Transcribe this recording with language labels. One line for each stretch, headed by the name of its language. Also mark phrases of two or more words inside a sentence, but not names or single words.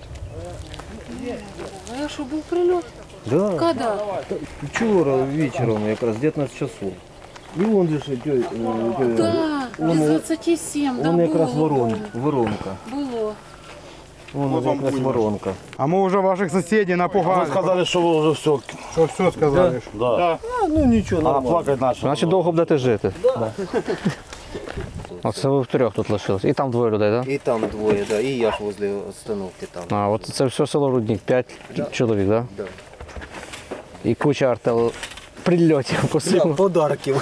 Ukrainian: А що, був прильот?
Russian: Да. Когда?
Ukrainian: Вчора вечором, якраз 19 часов. І вон же ж,
Russian: Да, без 27, да,
Ukrainian: вон якраз було. воронка. Було. Вон якраз воронка.
Russian: А мы уже ваших соседей напугали. Вы сказали, что вы уже все. Что все сказали? Да.
Ukrainian: Ну нічого, А нормально.
Russian: плакать начал.
Ukrainian: Значить, довго будете жити. Оце ви втрьох тут лишились. І там двоє людей, так? І там двоє, да, і я ж возле остановки там. А, от це все село Рудник, 5 чоловік, так? Да. І куча прильотів по селу. Подарків.